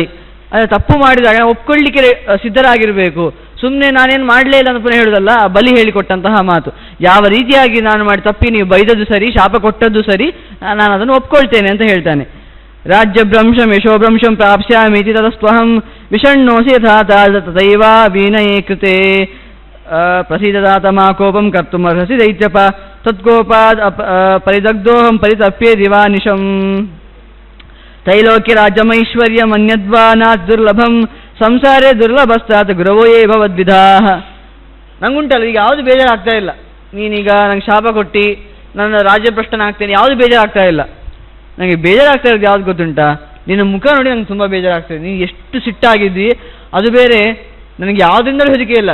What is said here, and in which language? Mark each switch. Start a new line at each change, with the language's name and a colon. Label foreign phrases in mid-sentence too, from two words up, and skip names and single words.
Kannada: ಅದೇ ತಪ್ಪು ಮಾಡಿದಾಗ ಒಪ್ಕೊಳ್ಳಿಕ್ಕೆ ಸಿದ್ಧರಾಗಿರಬೇಕು. ಸುಮ್ಮನೆ ನಾನೇನು ಮಾಡಲೇ ಇಲ್ಲ ಅಂತ ಪುನಃ ಹೇಳೋದಲ್ಲ, ಆ ಬಲಿ ಹೇಳಿಕೊಟ್ಟಂತಹ ಮಾತು. ಯಾವ ರೀತಿಯಾಗಿ ನಾನು ಮಾಡಿ ತಪ್ಪಿ ನೀವು ಬೈದದ್ದು ಸರಿ, ಶಾಪ ಕೊಟ್ಟದ್ದು ಸರಿ, ನಾನು ಅದನ್ನು ಒಪ್ಕೊಳ್ತೇನೆ ಅಂತ ಹೇಳ್ತಾನೆ.
Sanskrit: ರಾಜ್ಯಭ್ರಂಶಂ ಯಶೋಭ್ರಂಶಂ ಪ್ರಾಪ್ಸ್ಯಾಮಿತಿ ತತಸ್ತ್ವಹಂ ವಿಷಣ್ಣೋಸಿ ಯಥಾ ತಥೈವ ವಿನಯೇ ಕೃತೆ ಪ್ರಸೀದದಾತಮಾ ಕೋಪಂ ಕರ್ತುಮರ್ಹಸಿ ದೈತ್ಯಪ ತತ್ಕೋಪಾದ್ ಪರಿದಗ್ಧೋಹಂ ಪರಿತಪ್ಯೇ ದಿವಾನಿಶಂ ತೈಲೋಕ್ಯ ರಾಜ್ಯಮೈಶ್ವರ್ಯಂ ಅನ್ಯದ್ವಾ ನಾತ್ ದುರ್ಲಭಂ ಸಂಸಾರೇ ದುರ್ಲಭಸ್ತಾತ್ ಗುರವೋ ಯೇ ಭವದ್ವಿಧಾಃ.
Kannada: ನಂಗುಂಟಲ್ಲ ಈಗ ಯಾವುದು ಬೇಜಾರಾಗ್ತಾ ಇಲ್ಲ, ನೀನೀಗ ನಂಗೆ ಶಾಪ ಕೊಟ್ಟು ನನ್ನ ರಾಜ್ಯಭ್ರಷ್ಟನಾಗ್ತೇನೆ, ಯಾವುದು ಬೇಜಾರಾಗ್ತಾ ಇಲ್ಲ. ನನಗೆ ಬೇಜಾರಾಗ್ತಾ ಇರೋದು ಯಾವ್ದು ಗೊತ್ತುಂಟಾ? ನಿನ್ನ ಮುಖ ನೋಡಿ ನಂಗೆ ತುಂಬ ಬೇಜಾರಾಗ್ತದೆ. ನೀನು ಎಷ್ಟು ಸಿಟ್ಟಾಗಿದ್ದಿ, ಅದು ಬೇರೆ. ನನಗೆ ಯಾವುದರಿಂದಲೂ ಹೆದರಿಕೆ ಇಲ್ಲ.